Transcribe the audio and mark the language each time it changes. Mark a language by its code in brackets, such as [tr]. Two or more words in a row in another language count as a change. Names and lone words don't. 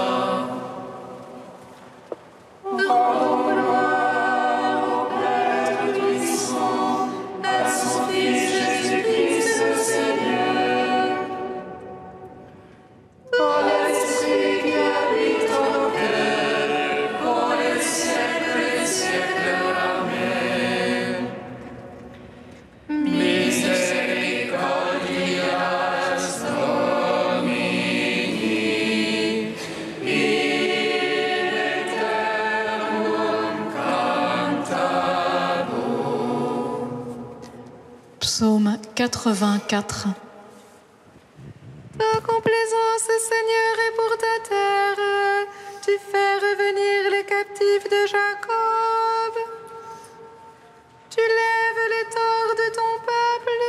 [fr] Rendons gloire au Père Tout-Puissant, à son Fils Jésus-Christ le Seigneur. Pour l'Esprit qui habite en nos cœurs, pour les siècles et les siècles. Amen. [la] Misericordias Domini, in aeternum cantabunt. [fr] Psaume 84. Ta complaisance, Seigneur, est pour ta terre. Tu fais revenir les captifs de Jacob. Tu lèves les torts de ton peuple.